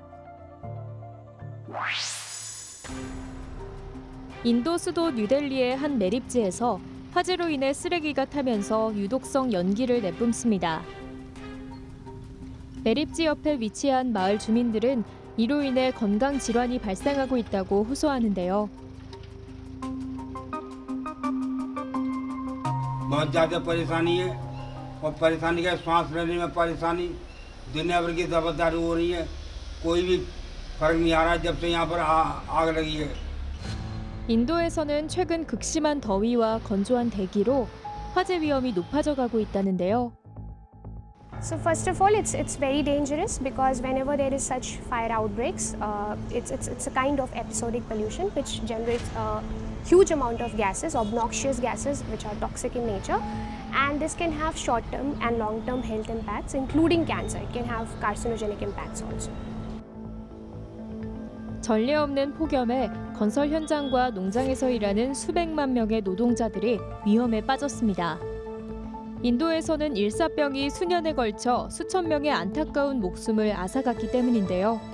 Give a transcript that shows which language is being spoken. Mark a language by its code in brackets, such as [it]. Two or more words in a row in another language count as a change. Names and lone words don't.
[ko] 인도 수도 뉴델리의 한 매립지에서 화재로 인해 쓰레기가 타면서 유독성 연기를 내뿜습니다. 매립지 옆에 위치한 마을 주민들은 이로 인해 건강 질환이 발생하고 있다고 호소하는데요. [hi] बहुत ज़्यादा परेशानी है और परेशानी का सांस लेने में परेशानी दुनिया भर की दबदारी हो रही है कोई भी फर्क नहीं आ रहा जब से यहाँ पर आग लगी है. [ko] 인도에서는 최근 극심한 더위와 건조한 대기로 화재 위험이 높아져 가고 있다는데요. [en] So first of all, it's very dangerous because whenever there is such fire outbreaks, it's a kind of episodic pollution which generates a huge amount of gases, obnoxious gases which are toxic in nature, and this can have short-term and long-term health impacts, including cancer. It can have carcinogenic impacts also. [ko] 전례 없는 폭염에 건설 현장과 농장에서 일하는 수백만 명의 노동자들이 위험에 빠졌습니다. 인도에서는 일사병이 수년에 걸쳐 수천 명의 안타까운 목숨을 앗아갔기 때문인데요.